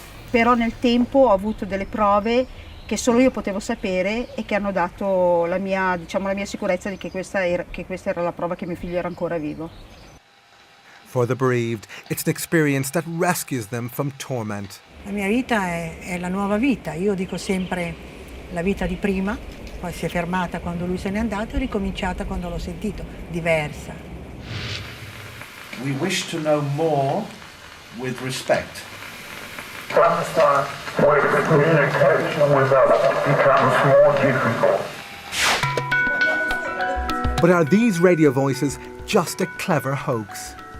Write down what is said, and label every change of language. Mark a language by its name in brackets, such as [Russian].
[Italian] Però nel tempo ho avuto delle prove che solo io potevo sapere e che hanno dato la mia sicurezza di che questa era la prova che mio figlio era ancora vivo. [English] For the bereaved, it's an experience that rescues them from torment. [Italian] La mia vita è la nuova vita, io dico sempre la vita di prima, poi si è fermata quando lui se n'è andato e ricominciata quando l'ho sentito, diversa. [English] We wish to know more with respect. Sometimes where the communication with us becomes more difficult. But are these radio voices just a clever hoax?